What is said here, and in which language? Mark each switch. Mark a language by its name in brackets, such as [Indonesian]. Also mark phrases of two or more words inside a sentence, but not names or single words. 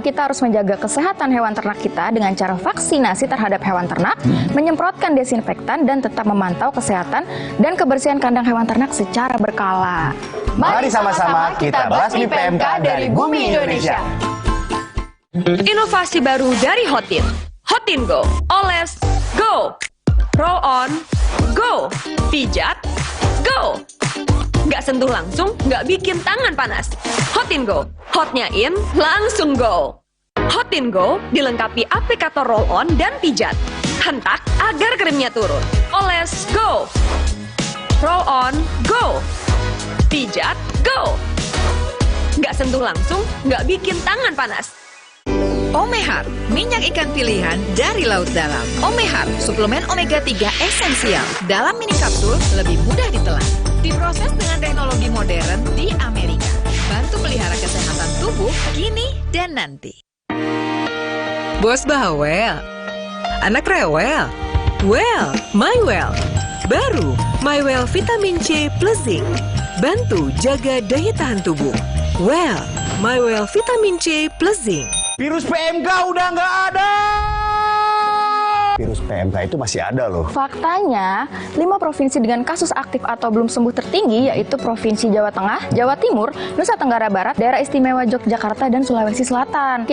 [Indonesian] Kita harus menjaga kesehatan hewan ternak kita dengan cara vaksinasi terhadap hewan ternak, menyemprotkan desinfektan, dan tetap memantau kesehatan dan kebersihan kandang hewan ternak secara berkala. Mari sama-sama kita basmi PMK dari bumi Indonesia. Inovasi baru dari Hotin. Hotin Go, oles, go. [English] Roll on, go. [Indonesian] Pijat, go. Nggak sentuh langsung, nggak bikin tangan panas. Hotin Go, hotnya in, langsung go. Hotin Go dilengkapi aplikator [English] roll on [Indonesian] dan pijat. Hentak agar krimnya turun. Oles, [English] go. Roll on, go. [Indonesian] Pijat, go. Nggak sentuh langsung, nggak bikin tangan panas. Omehar, minyak ikan pilihan dari laut dalam. Omehar, suplemen omega 3 esensial. Dalam mini kapsul, lebih mudah ditelan. Diproses dengan teknologi modern di Amerika. Bantu pelihara kesehatan tubuh kini dan nanti. Bos bawel, anak rewel. [English] Well, my well. Baru, my well vitamin C plus zinc. [Indonesian] Bantu jaga daya tahan tubuh. [English] Well, my well vitamin C plus zinc. [Indonesian] Virus PMK udah nggak ada. Virus PMK itu masih ada loh. Faktanya, 5 provinsi dengan kasus aktif atau belum sembuh tertinggi yaitu Provinsi Jawa Tengah, Jawa Timur, Nusa Tenggara Barat, Daerah Istimewa Yogyakarta, dan Sulawesi Selatan.